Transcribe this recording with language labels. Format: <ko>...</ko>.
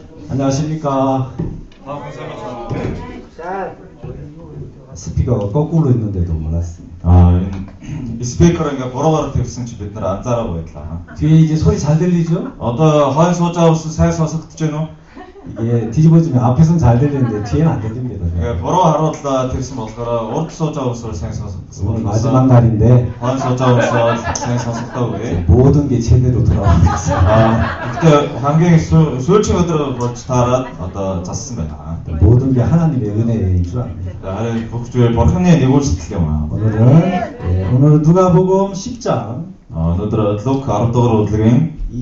<ko>안녕하십니까. 스피커가 거꾸로 있는데도 몰랐습니다. 이 스피커를</ko> <mn>ингээ буруугаар тавьсан чи бид нар анзаараагүй байлаа.</mn> <ko>뒤에 이제 소리 잘 들리죠?</ko> <mn>Одоо хойно сууж байгаа хүмүүс сайн сонсогдож байна уу?</mn> <ko>이게 뒤집어지면 앞에서는 잘 들리는데 뒤에는 안 들립니다.</ko> <mn>ингээ буруу харууллаа тэрсэн болохоор урд сууж байгаа хүмүүс сайн</mn> <ko>오늘</ko> <mn>сонсогдсон.</mn> <ko>마지막 날인데</ko> <mn>хойно сууж байгаа хүмүүс сайн сонсогдоогүй.</mn> <ko>모든 게 제대로 돌아가고 있어요. 그때</ko> <mn>хамгийн сүүлчийн өдөр болж таараад одоо зассан байна.</mn> <ko>모든 게 하나님의 은혜인 줄 압니다.</ko> <mn>харин бүх зүйл бурханы нэгүүлсэл юм аа.</mn> <ko>오늘은 누가복음 10장</ko> <mn>өнөөдөр Лук 10 дугаар бүлгийн</mn>